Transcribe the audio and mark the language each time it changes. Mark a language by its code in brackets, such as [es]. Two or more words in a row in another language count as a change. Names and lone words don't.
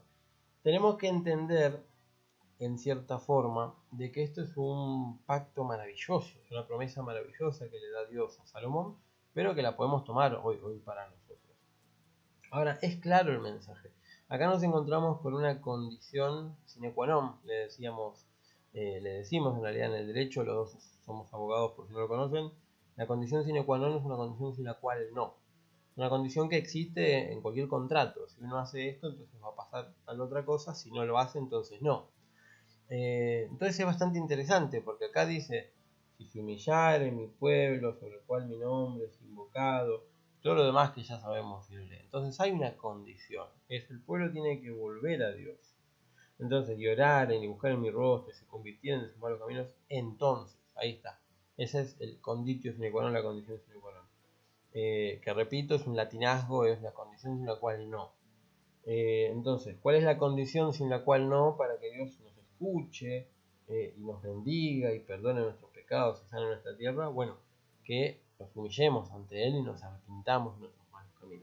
[es] Tenemos que entender en cierta forma de que esto es un pacto maravilloso, es una promesa maravillosa que le da Dios a Salomón, pero que la podemos tomar hoy para nosotros. Ahora, es claro el mensaje. Acá nos encontramos con una condición [la] sine qua non, [es] le decimos en realidad en el derecho, los dos somos abogados por si no lo conocen. La condición [la] sine qua non [es] es una condición sin la cual no. Una condición que existe en cualquier contrato. Si uno hace esto, entonces va a pasar tal otra cosa. Si no lo hace, entonces no. Entonces es bastante interesante, porque acá dice: si se humillare mi pueblo sobre el cual mi nombre es invocado, todo lo demás que ya sabemos. Entonces hay una condición, es: el pueblo tiene que volver a Dios. Entonces, y oraren y buscar en mi rostro, y se convirtieran de sus malos caminos, entonces, ahí está. Ese es el [la] conditio sine qua non, [es] la condición [la] sine qua non. [es] Que repito, es un latinazgo, es la condición sin la cual no. Entonces, ¿cuál es la condición sin la cual no? Para que Dios nos escuche y nos bendiga y perdone nuestros pecados y sane nuestra tierra. Bueno, que nos humillemos ante Él y nos arrepintamos de nuestros malos caminos.